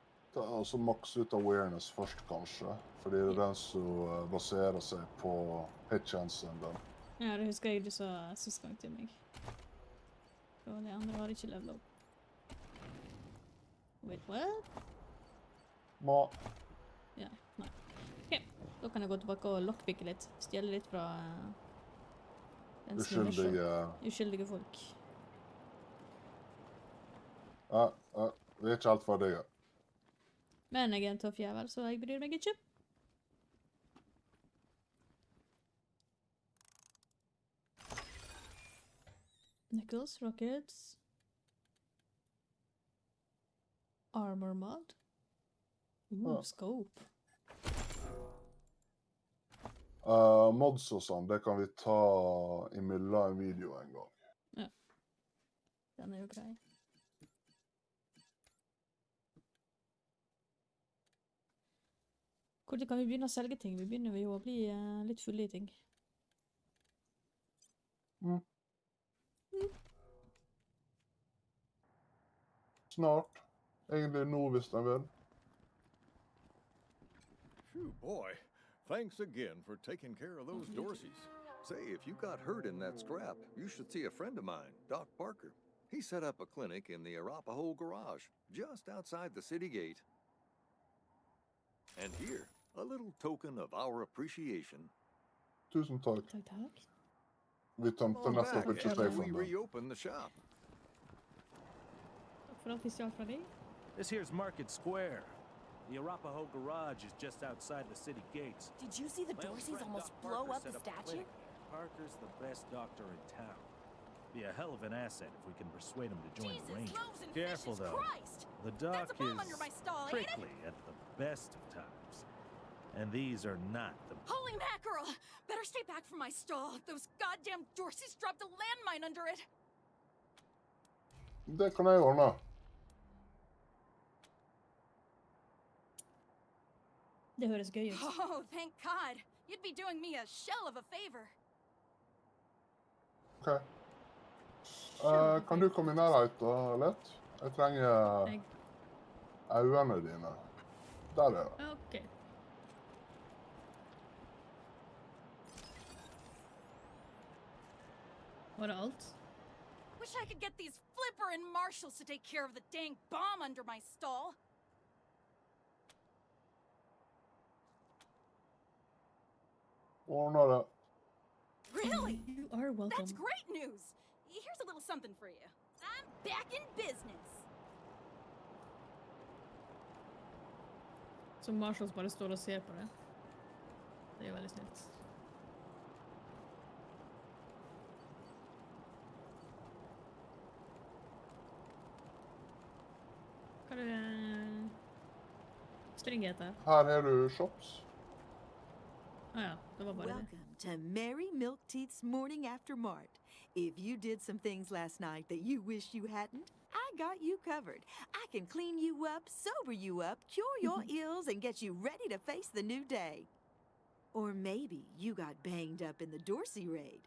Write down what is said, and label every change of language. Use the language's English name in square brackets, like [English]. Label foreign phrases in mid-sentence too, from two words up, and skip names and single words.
[Norwegian] Ta altså maks ut awareness først, kanskje. Fordi det er den som baserer seg på hit-chancen den. Ja, det husker jeg du sa sist gang til meg. Og de andre har ikke levelet opp. [English] Wait, what? [Norwegian] Ja, nei. Ok, da kan jeg gå tilbake og lockpicke litt. Stjele litt fra uskyldige folk. Ja, vi er ikke helt ferdige. Men jeg er en tøff jævel, så jeg bryr meg ikke. [English] Nickels, rockets. Armor mod. Scope. [Norwegian] Mods og sånn, det kan vi ta imellom en video en gang. Ja. Den er jo grei. Hvordan kan vi begynne å selge ting? Vi begynner jo å bli litt fulle i ting. Snart. Egentlig nå, hvis den vil. [English] Phew, boy. Thanks again for taking care of those Dorseys. Say, if you got hurt in that scrap, you should see a friend of mine, Doc Parker. He set up a clinic in the Arapahoe garage, just outside the city gate. And here, a little token of our appreciation. [Norwegian] Tusen takk. Takk. Vi tømte nettopp ikke [English] After we [Norwegian] safen den. [English] reopen the shop. [Norwegian] Takk for alt vi stjal fra deg. [English] This here's Market Square. The Arapahoe garage is just outside the city gates. Did you see the My old Dorseys friend almost Doc blow Parker up the set a statue? clinic. Parker's the best doctor in town. Be a hell of an asset if we can persuade him to join the Rangers. Careful though. Christ! The doc That's a bomb is under my stall, ain't it? prickly at the best of times. And these are not the... Holy mackerel! Better stay back from my stall. Those goddamn Dorseys dropped a landmine under it. [Norwegian] Det kan jeg ordne. Det høres gøy ut. [English] Oh, thank God. You'd be doing me a shell of a favor. [Norwegian] Ok. Kan du komme i nærheten litt? Jeg trenger øynene dine. Der er det. Ok. Var det alt? [English] Wish I could get these Flipper and Marshals to take care of the dang bomb under my stall. [Norwegian] Ordner det. [English] Really? You are welcome. That's great news. Here's a little something for you. I'm back in business. [Norwegian] Så Marshals bare står og ser på det. Det er jo veldig snilt. Hva er det spring heter? Her er du shops. Ja, det var bare det. [English] Welcome to Mary Milk Teeth's Morning After Mart. If you did some things last night that you wish you hadn't, I got you covered. I can clean you up, sober you up, cure your ills, and get you ready to face the new day. Or maybe you got banged up in the Dorsey raid.